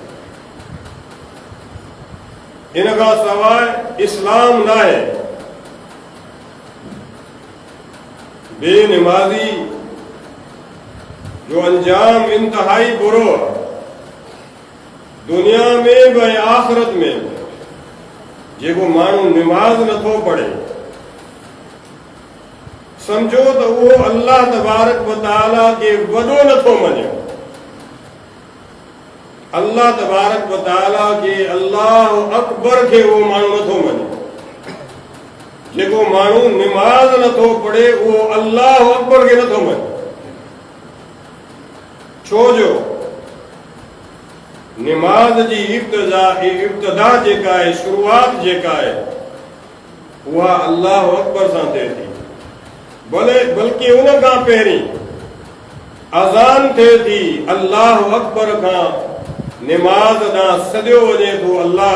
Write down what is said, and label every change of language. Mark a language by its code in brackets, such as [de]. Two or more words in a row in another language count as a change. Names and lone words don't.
[sd] इन खां सवाइ इस्लाम न आहे बेनिमाज़ी जो अंजाम इंतहाई बुरो आहे दुनिया में बि ऐं आख़िरत में बि जेको माण्हू निमाज़ नथो पढ़े समझो त उहो अल्लाह तबारक व तआला खे वॾो नथो मञे अल्लाह तबारक व तआला खे [ar] الله أكبر [sd] खे उहो माण्हू नथो मञे जेको माण्हू निमाज़ नथो पढ़े उहो [ar] الله أكبر [sd] खे नथो मञे छो जो निमाज़ जी इब्तिदा जेका आहे शुरूआत जेका आहे उहा [ar] الله أكبر [sd] सां थिए थी बल्कि उन खां पहिरीं अज़ान थिए थी [ar] الله أكبر [sd] खां निमाज़ ॾांहुं सॼो वञे थो अल्लाह